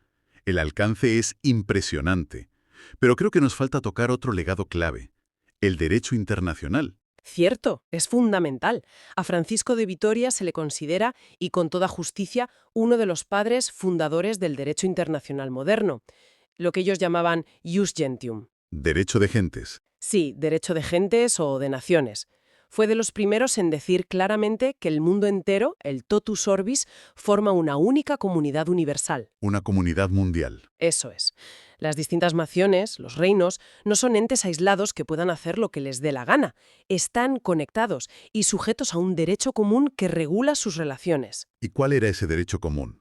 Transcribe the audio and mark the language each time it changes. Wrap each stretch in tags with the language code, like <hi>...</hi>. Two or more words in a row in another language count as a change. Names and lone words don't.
<es>El alcance es impresionante. Pero creo que nos falta tocar otro legado clave, el derecho internacional. Cierto, es fundamental. A Francisco de Vitoria se le considera, y con toda justicia, uno de los padres fundadores del derecho internacional moderno, lo que ellos llamaban</es> <la>jus gentium.</la> <es>Derecho de gentes. Sí, derecho de gentes o de naciones. Fue de los primeros en decir claramente que el mundo entero, el</es> <la>totus orbis,</la> <es>forma una única comunidad universal. Una comunidad mundial. Eso es. Las distintas naciones, los reinos, no son entes aislados que puedan hacer lo que les dé la gana. Están conectados y sujetos a un derecho común que regula sus relaciones. ¿Y cuál era ese derecho común?</es>